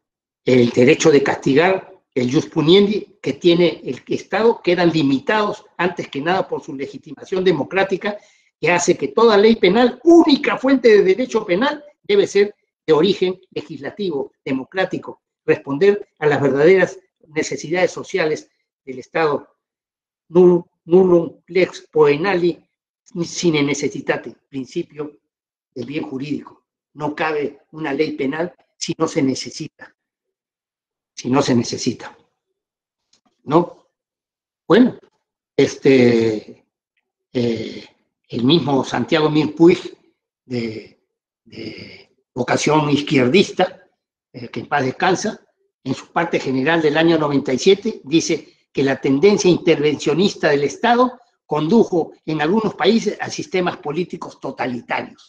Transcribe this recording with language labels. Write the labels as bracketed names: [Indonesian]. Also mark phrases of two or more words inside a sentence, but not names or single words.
[Spanish] El derecho de castigar, el [Latin] jus puniendi [Spanish] que tiene el Estado, quedan limitados antes que nada por su legitimación democrática, que hace que toda ley penal, única fuente de derecho penal, debe ser de origen legislativo, democrático, responder a las verdaderas necesidades sociales del Estado. [Latin] Nullum lex poenali sine necessitate, [Spanish] principio del bien jurídico. No cabe una ley penal si no se necesita. Si no se necesita. ¿No? Bueno, el mismo Santiago Mir Puig, de vocación izquierdista, que en paz descansa, en su parte general del año 97, dice que la tendencia intervencionista del Estado condujo en algunos países a sistemas políticos totalitarios.